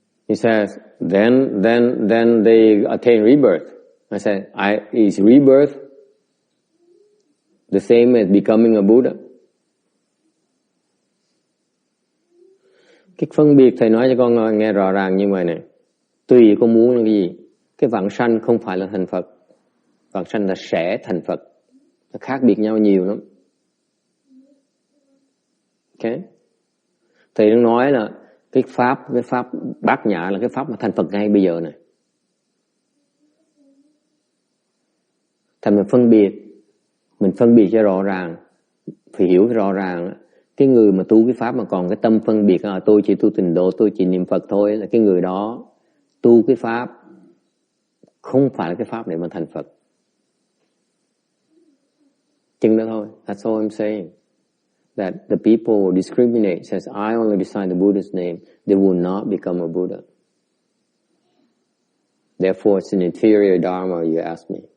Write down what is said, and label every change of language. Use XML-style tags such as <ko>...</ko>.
<en>He says, then they attain rebirth. I said, is rebirth the same as becoming a Buddha?</en> <vi>Cái phân biệt thầy nói cho con nghe rõ ràng như vậy này. Tùy con muốn là cái gì. Cái vãng sanh không phải là thành Phật. Vãng sanh là sẽ thành Phật. Nó khác biệt nhau nhiều lắm. Ok? Thầy đang nói là cái pháp bát nhã là cái pháp mà thành Phật ngay bây giờ này. Thành mình phân biệt cho rõ ràng, phải hiểu rõ ràng. Cái người mà tu cái pháp mà còn cái tâm phân biệt tôi chỉ tu tịnh độ, tôi chỉ niệm Phật thôi, là cái người đó tu cái pháp không phải là cái pháp để mà thành Phật. Chừng đó thôi.</vi> <en>That's all I'm saying. That the people who discriminate, says I only recite the Buddha's name, they will not become a Buddha. Therefore it's an inferior dharma, you ask me.</en>